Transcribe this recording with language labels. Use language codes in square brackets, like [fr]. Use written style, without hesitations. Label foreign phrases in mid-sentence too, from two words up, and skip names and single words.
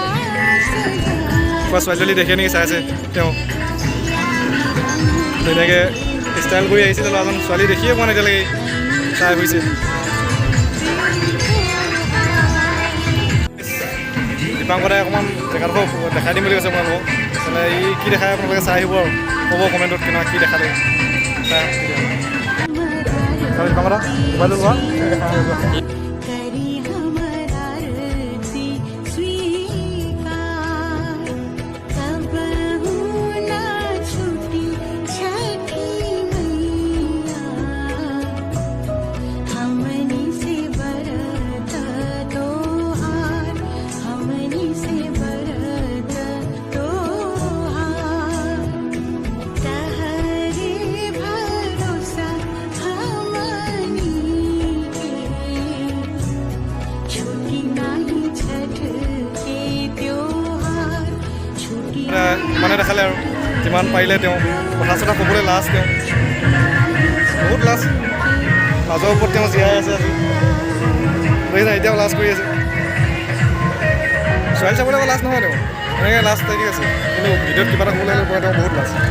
[as] ছোৱালী দেখি নেকি চাই আছে তেওঁ তেনেকৈ ষ্টাইল কৰি আহিছিলে ল'ৰাজন ছোৱালী দেখিয়ে পোৱা নাই এতিয়ালৈকে চাই হৈছে দীপাংকতে অকণমান জেগাডোখৰ দেখাই দিম বুলি কৈছে আপোনালোকক মানে ই কি দেখাই আপোনালোকে চাই আহিব আৰু ক'ব কমেণ্টত কেনেকুৱা কি দেখালে চাই দীপাংকতা মোবাইলটো লোৱা দেখা [bho] करी हमर आरती स्वीकार कबहू ना छूटी छठी मैया हमनी से बरत तोहार हमनी से बरत तोहार तहरे भरोसा हमनी के छुट्टी नहीं छठ के त्योहार छुट्टी [as] মানে দেখালে আৰু যিমান পাৰিলে তেওঁ কথা চথা ক'বলৈ লাজ তেওঁ বহুত লাজ লাজৰ ওপৰত তেওঁ জীয়াই আছে আজি বুজিছা এতিয়াও লাজ কৰি আছে ছোৱালী চাবলৈ লাজ নহয় তেওঁ এনেকৈ লাজ থাকি আছে কিন্তু ভিডিঅ'ত কিবা এটা ক'বলৈ পৰা তেওঁ বহুত লাজ